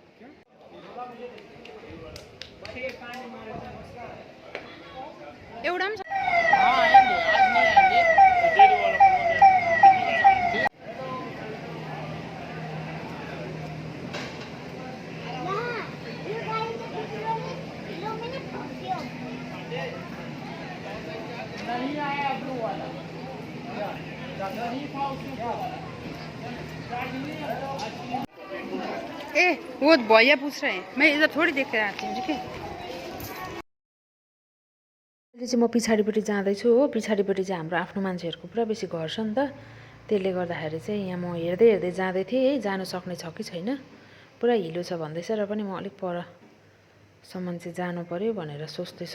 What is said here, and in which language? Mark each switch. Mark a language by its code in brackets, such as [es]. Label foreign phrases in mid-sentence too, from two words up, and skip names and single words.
[ne] एउटा पनि छ? [hi] हाँ आएंगे, आज नहीं आएंगे। नहीं आया ब्लू वाला, नहीं था उसमें ए वो भैया पूछ रहे हैं, मैं इधर थोड़ी देख कर आती हूँ। ठीक है, [ne] अहिले चाहिँ म पछाडिपट्टि जाँदैछु हो, पछाडिपट्टि चाहिँ हाम्रो आफ्नो मान्छेहरूको पुरा बेसी घर छ नि त। त्यसले गर्दाखेरि चाहिँ यहाँ म हेर्दै हेर्दै जाँदै थिएँ है, जानु सक्ने छ कि छैन, पुरा हिलो छ भन्दैछ र पनि म अलिक परसम्म चाहिँ जानु पर्यो भनेर सोच्दैछु।